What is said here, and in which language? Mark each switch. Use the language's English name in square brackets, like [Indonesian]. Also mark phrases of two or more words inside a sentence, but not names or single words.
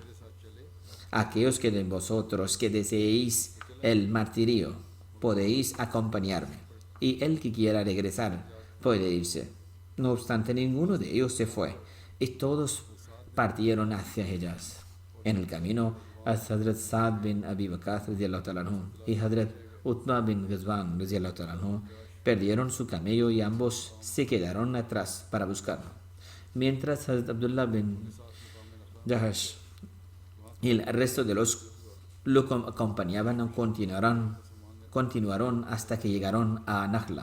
[Spanish] Aquellos que de vosotros que deseéis el martirio podéis acompañarme, y el que quiera regresar puede irse. No obstante, ninguno de ellos se fue, y todos partieron hacia Hejaz. En el camino, Hazrat Saad bin Abi Waqqas [Arabic] رضي الله تعالى عنه [Spanish] y Hazrat Utbah bin Ghazwan [Arabic] رضي الله تعالى عنه [Spanish] perdieron su camello y ambos se quedaron atrás para buscarlo. Mientras Hazrat Abdullah bin Jahash y el resto de los lo acompañaban, continuaron hasta que llegaron a Nakhla.